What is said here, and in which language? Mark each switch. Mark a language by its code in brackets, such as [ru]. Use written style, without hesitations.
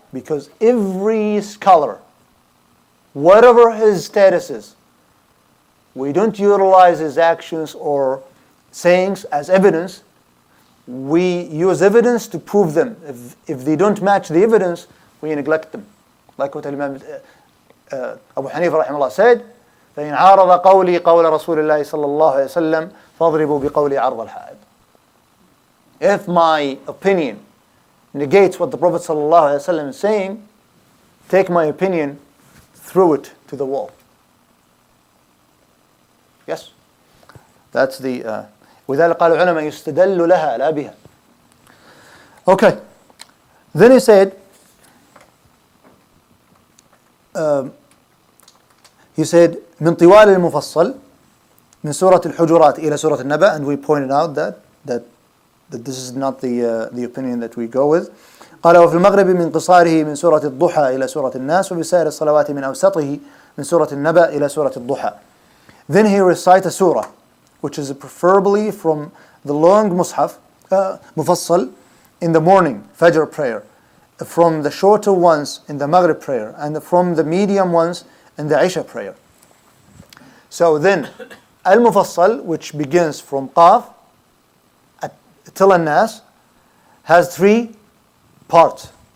[en] Because every scholar, whatever his status is, we don't utilize his actions or sayings as evidence. We use evidence to prove them. If they don't match the evidence, we neglect them. Like what Imam Abu Hanifa rahimahullah said, [ar] فَإِنْ عَارَضَ قَوْلِي قَوْلَ رَسُولِ اللَّهِ صَلَّى اللَّهُ عَلَيْهِ وسلم فَاضْرِبُوا بِقَوْلِي عَرْضَ الْحَائِضِ. [en] If my opinion negates what the Prophet sallallahu alaihi wasallam is saying, take my opinion, throw it to the wall. Yes? That's the [ar] وذلك قال العلماء يستدل لها لا بها. [en] Okay. Then he said [ar] من طوال المفصل من سورة الحجرات إلى سورة النبأ, [en] and we pointed out that this is not the opinion that we go with. [ar] قال وفي المغرب من قصاره من سورة الضحى إلى سورة الناس وبسائر الصلوات من أوسطه من سورة النبأ إلى سورة الضحى. [en] Then he recites a surah, which is preferably from the long mushaf, mufassal, in the morning, Fajr prayer, from the shorter ones in the Maghrib prayer, and from the medium ones in the Isha prayer. So then, al-mufassal, which begins from Qaf till an-Nas, has three parts.